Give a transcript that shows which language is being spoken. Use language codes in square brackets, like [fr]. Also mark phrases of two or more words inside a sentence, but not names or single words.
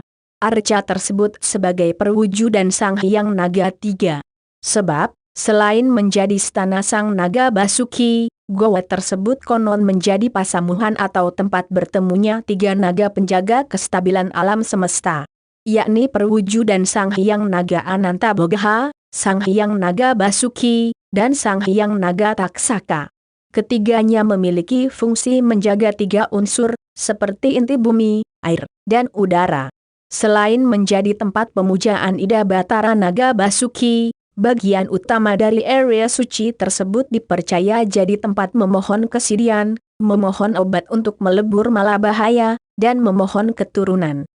[id] Arca tersebut sebagai perwujudan Sang Hyang Naga 3. Sebab, selain menjadi istana Sang Naga Basuki, goa tersebut konon menjadi pasamuhan atau tempat bertemunya 3 naga penjaga kestabilan alam semesta. Yakni perwujudan Sang Hyang Naga Ananta Bogaha, Sang Hyang Naga Basuki, dan Sang Hyang Naga Taksaka. Ketiganya memiliki fungsi menjaga 3 unsur, seperti inti bumi, air, dan udara. Selain menjadi tempat pemujaan Ida Batara Naga Basuki, bagian utama dari area suci tersebut dipercaya jadi tempat memohon kesirian, memohon obat untuk melebur malabahaya, dan memohon keturunan.